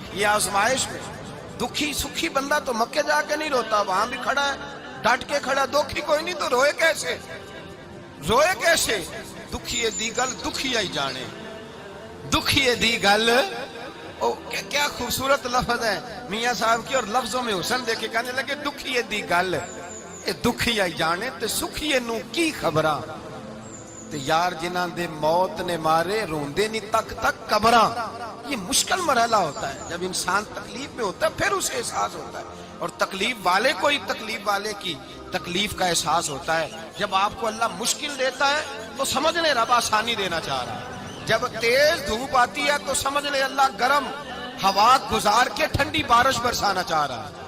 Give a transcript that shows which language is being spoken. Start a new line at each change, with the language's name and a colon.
Urdu: یہ آزمائش میں دکھی سکھی بندہ تو مکے جا کے نہیں روتا، وہاں بھی کھڑا ہے ڈٹ کے کھڑا، دکھی کوئی نہیں تو روئے کیسے؟ روئے کیسے؟
Punjabi: دکھیے دی گل دکھیا ہی جانے، دکھیے دی گل.
Urdu: کیا خوبصورت لفظ ہے میاں صاحب کی، اور لفظوں میں حسن دیکھے. کہنے لگے
Punjabi: دکھیے دی گل دکھیا ہی جانے تے سکھیے نو کی خبراں، تے یار جنہاں دے موت نے مارے روندے نہیں تک تک قبراں.
Urdu: یہ مشکل مرحلہ ہوتا ہے، جب انسان تکلیف میں ہوتا ہے پھر اسے احساس ہوتا ہے، اور تکلیف والے کو ہی تکلیف والے کی تکلیف کا احساس ہوتا ہے. جب آپ کو اللہ مشکل دیتا ہے تو سمجھ لیں رب آسانی دینا چاہ رہا ہے، جب تیز دھوپ آتی ہے تو سمجھ لیں اللہ گرم ہوا گزار کے ٹھنڈی بارش برسانا چاہ رہا ہے.